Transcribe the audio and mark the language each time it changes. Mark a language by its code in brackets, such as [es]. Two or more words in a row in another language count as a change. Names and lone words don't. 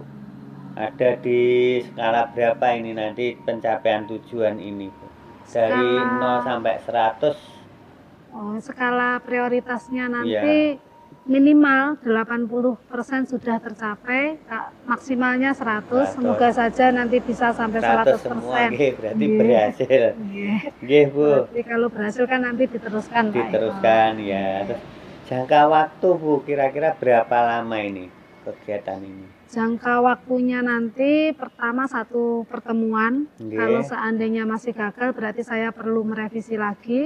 [id] Ada di skala berapa ini nanti pencapaian tujuan ini, Bu? Dari 0 sampai 100. Oh, skala prioritasnya nanti minimal 80% sudah tercapai, maksimalnya 100. Semoga saja nanti bisa sampai 100 semua 100%. nggih, berarti Nggih. berhasil. Nggih. Nggih, Bu. Berarti kalau berhasil kan nanti diteruskan Pak Eko. Diteruskan ya. Terus jangka waktu, Bu, kira-kira berapa lama ini kegiatan ini? Jangka waktunya nanti pertama satu pertemuan. Nggih. Kalau seandainya masih gagal berarti saya perlu merevisi lagi.